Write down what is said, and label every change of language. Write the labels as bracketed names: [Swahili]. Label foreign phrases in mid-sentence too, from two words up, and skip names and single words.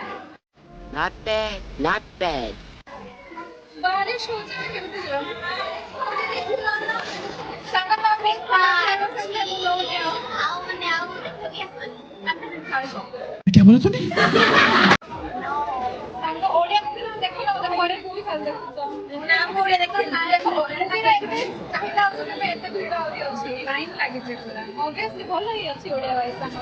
[English] Not bad, not bad. [Hindi] बारिश हो जाए [Odia] केମିତି ଯିବା ସାଙ୍ଗ ତମେ ଖାଇବା ସାଙ୍ଗେ ବୁଲଉନି ଆଉ ମାନେ ଆଉ [Hindi] क्या बोला तूने? [Odia] ସାଙ୍ଗ ଓଡ଼ିଆ ମୁଭି ଦେଖିଲ ପରେ ମୁଭି ଖାଲି ଦେଖୁଛ ନା ମୁଁ ଓଡ଼ିଆ ଦେଖୁଛି ନା ଦେଖ ଓଡ଼ିଆ ଏତେ ଭିଡ଼ ଆହୁରି ଅଛି ଲାଇନ୍ ଲାଗିଛି ପୁରା obviously ଭଲ ହିଁ ଅଛି ଓଡ଼ିଆ ଭାଇ ସାଙ୍ଗ